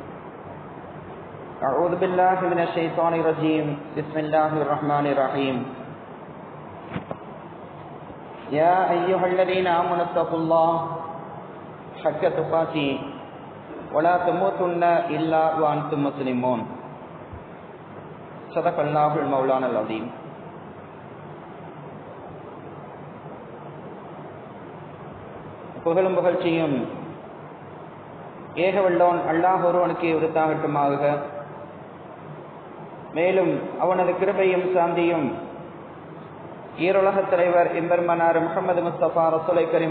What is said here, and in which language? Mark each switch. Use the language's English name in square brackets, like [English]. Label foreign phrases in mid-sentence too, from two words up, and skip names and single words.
[Arabic] أعوذ بالله من الشيطان الرجيم بسم الله الرحمن الرحيم يا أيها الذين آمنوا اتقوا الله حق تقاته ولا تموتن إلا وأنتم مسلمون صدق الله المولانا العظيم. [Tamil] புகழும் புகழ்ச்சியும் ஏகவல்லோன் அல்லாஹ் ஒருவனுக்கு உரித்தாகட்டுமாக. மேலும் அவனது கிருபையும் சாந்தியும் ஈருலகத் தலைவர் எம்பெருமானார் முஹம்மது முஸ்தபா ரசூலை கரீம்